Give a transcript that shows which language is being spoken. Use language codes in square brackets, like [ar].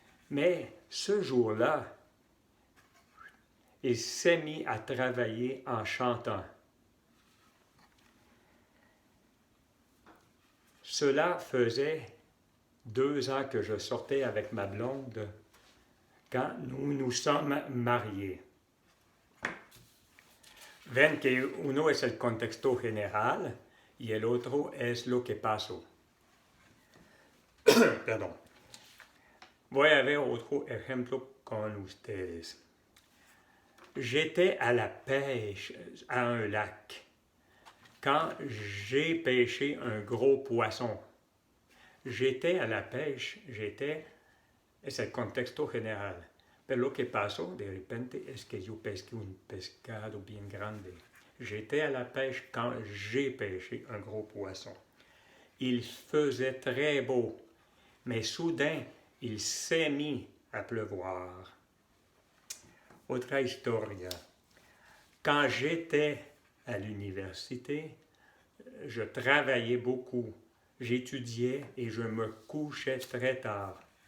[fr] Mais ce jour-là, il s'est mis à travailler en chantant. Cela faisait 2 ans que je sortais avec ma blonde quand nous nous sommes mariés. [es] Ven que uno es el contexto general y el otro es lo que pasó. Perdón. Voy a ver otro ejemplo con ustedes. [fr] J'étais à la pêche à un lac quand j'ai pêché un gros poisson. J'étais à la pêche, [es] es el contexto general. Pero lo que pasó de repente es que yo pesqué un pescado bien grande. [fr] J'étais à la pêche quand j'ai pêché un gros poisson. Il faisait très beau, mais soudain, il s'est mis à pleuvoir. [es] Otra historia. [fr] Quand j'étais à l'université, je travaillais beaucoup, j'étudiais et je me couchais très tard.